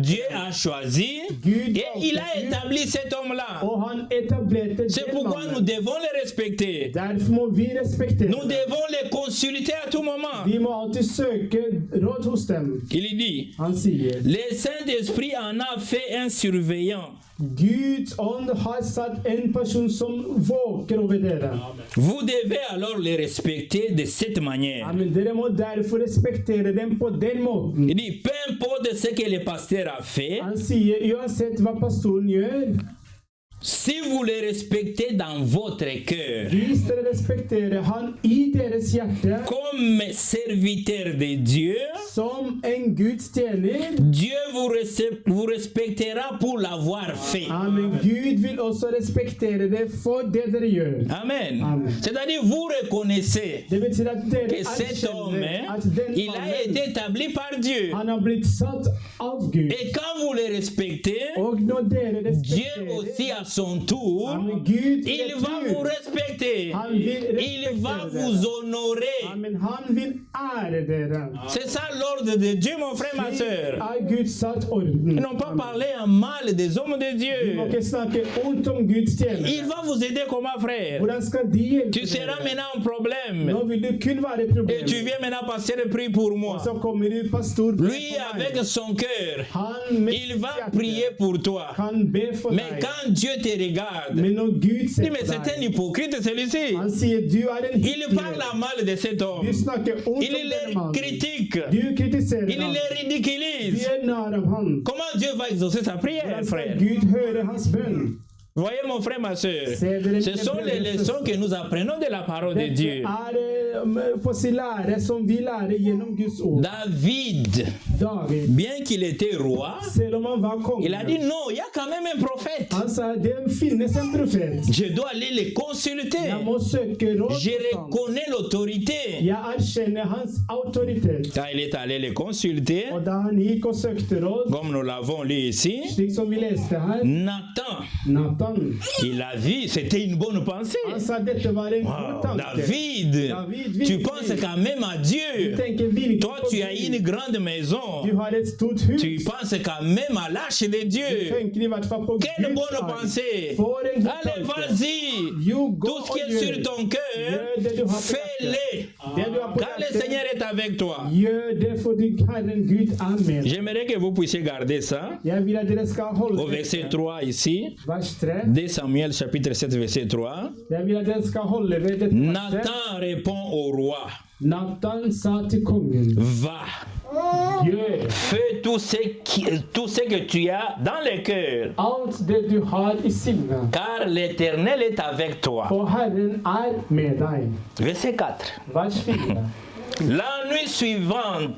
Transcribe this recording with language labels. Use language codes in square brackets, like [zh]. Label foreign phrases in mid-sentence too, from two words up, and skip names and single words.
[fr] Dieu a choisi [no] Gud [fr] et il a établi cet homme-là. [no] Og han etablerte [fr] C'est [no] den [fr] pourquoi nous [no] mannen. [fr] devons le respecter. [no] Derfor må vi respektere [fr] Nous [no] dem. [fr] devons les consulter à tout moment. [no] Vi må alltid søke råd hos dem. [fr] Il dit, [no] Han sier [fr] le Saint-Esprit en a fait un surveillant. [no] Guds ånd har satt en person som våker over dere. [fr] Vous devez alors les respecter de cette manière. [no] Men dere må derfor respektere dem på den måten. [fr] Il dit, peu importe ce que le pasteur a fait, [no] Han sier uansett hva pastoren gjør, [fr] si vous le respectez dans votre cœur, [no] hvis dere respekterer han i deres hjerte [fr] comme serviteur de Dieu, [no] som en Guds tjener, [fr] Dieu vous respectera pour l'avoir fait. [no] men Gud vil også respektere det for det dere gjør. [fr] Amen. [no] Amen. [fr] C'est-à-dire, vous reconnaissez [no] Det betyr at dere [fr] que cet homme, [no] erkjenner at den [fr] il a été [no] mannen, [fr] établi par Dieu. [no] han har blitt satt av Gud. [fr] Et quand vous le respectez, [no] Og når dere [fr] Dieu aussi à son tour, [no] men Gud [fr] il va vous respecter. [no] Han vil [fr] Il va [no] respektere [fr] vous [no] dere. [fr] honorer. [no] Men han vil ære dere. [fr] C'est ça l'ordre de Dieu, mon frère, ma [no] Det [fr] soeur. [no] er Guds satt orden. [fr] Ils n'ont pas parlé en mal des hommes de [no] Vi må [fr] Dieu. [no] ikke snakke ondt om Guds tjenere. [fr] Il va vous aider comment, frère? [no] Hvordan skal de hjelpe [fr] Tu seras [no] dere? [fr] maintenant un problème. [no] Nå vil du kun være et [fr] Et tu [no] problem. [fr] viens maintenant passer le prix pour moi. [no] Så kommer du pastor. [fr] Lui, avec son cœur, [no] Han med [fr] il va [no] sitt hjerte [fr] prier pour toi. [no] kan be for [fr] Mais [no] deg. [fr] quand Dieu te regarde, [no] Men når Gud [fr] il [no] ser [fr] dit, mais [no] på [fr] c'est un [no] deg, [fr] hypocrite celui-ci. [no] han sier du er en [fr] Il parle [no] hykler. [fr] à mal de cet homme. [no] Du snakker ondt [fr] Il [no] om denne [fr] les [no] mannen. [fr] critique. [no] Du kritiserer [fr] Il [no] ham. [fr] les [no] Du [fr] ridiculise. [no] er nær av han. [fr] Comment Dieu va exaucer sa prière, [no] Hvordan skal [fr] frère? [no] Gud høre hans bønn? [fr] Voyez mon frère, ma soeur. Ce sont les leçons que nous apprenons de la parole de [no] Dette [fr] Dieu. [no] er på sin lære som vi lærer gjennom Guds ord. [fr] David, [no] David, [fr] bien qu'il était roi, [no] selv om han var [fr] il a dit [no] konge, [fr] non, il y a quand même un prophète. [no] han sa det finnes en profet. [fr] Je dois aller les consulter. [no] Jeg må søke råd [fr] Je [no] hos ham. [fr] reconnais l'autorité. [no] Jeg erkjenner hans autoritet. [fr] Quand il est allé les consulter, [no] Og da han gikk og søkte råd, [fr] comme nous l'avons lu ici, [no] slik som vi leste her, [fr] Nathan, [no] Nathan, [fr] il a vu, c'était une bonne pensée. [no] han sa dette var en god [fr] Wow, [no] tanke. [fr] David, [no] David, [fr] tu [no] virkelig. [fr] penses quand même à Dieu. [no] Tenker virkelig [fr] Toi, [no] på [fr] tu as [no] Gud. [fr] une grande maison. [no] Du har et stort hus. [fr] Tu penses quand même à l'arche de Dieu. [no] Tenker i hvert fall på [fr] Quelle [no] Guds [fr] bonne [no] ark. [fr] pensée. [no] For en god [fr] Allez, [no] tanke. [fr] vas-y. [en] You go [fr] Tout ce qui [no] og [fr] est [no] gjør. [fr] sur ton cœur, [no] Gjør det du har på [fr] fais-le. [no] hjertet. Det du har på [fr] Quand le [no] hjertet, [fr] Seigneur est avec toi. [no] gjør det fordi Herren Gud er med. [fr] J'aimerais que vous puissiez garder ça. [no] Jeg vil at dere skal holde [fr] Au verset 3 ici, [no] vers 3. [fr] 2 Samuel chapitre 7 verset 3. [no] Jeg vil at dere skal holde ved dette verset. [fr] Nathan répond au roi, [no] Nathan sa til kongen, [fr] va, [no] Gjør [fr] Fais tout ce que tu as dans le cœur, [no] alt det du har i sinnet, [fr] car l'Éternel est avec toi. [no] for Herren med deg. [fr] Verset 4. [no] Vers 4. [fr] La nuit suivante,